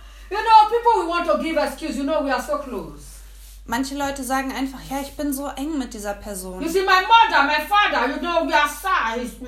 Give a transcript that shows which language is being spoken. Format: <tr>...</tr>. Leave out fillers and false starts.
<en>You know, people want to give excuse. You know, we are so close.</en> <de>Manche Leute sagen einfach, ja, ich bin so eng mit dieser Person.</de> <en>You see, my mother, my father, you know, we are sad.</en>